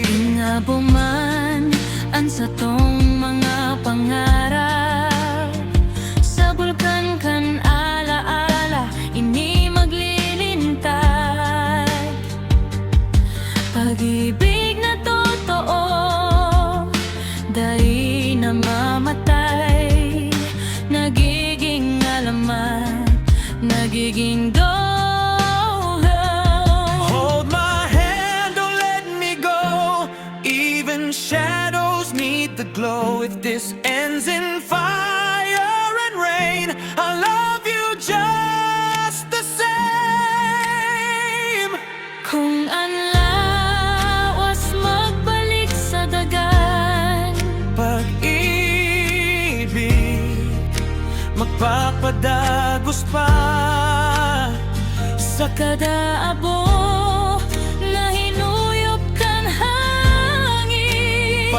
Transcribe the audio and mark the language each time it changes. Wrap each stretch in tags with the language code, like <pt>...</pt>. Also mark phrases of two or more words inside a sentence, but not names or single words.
<bik>Nga buman ang satong mga pangarap, sa bulkan kan alaala, ini maglilintad. Pag-ibig na totoo, dahil namamatay, nagiging alaman, nagiging dole.</bik> <en>Hold my hand, don't let me go. Even shadows need the glow. If this ends in fire and rain, I love you just the same.</en> <bik>Kung ang lawas magbalik sa dagan, pag-ibig magpapadagos pa sa kada abo na hinuyop kan hangin.</bik>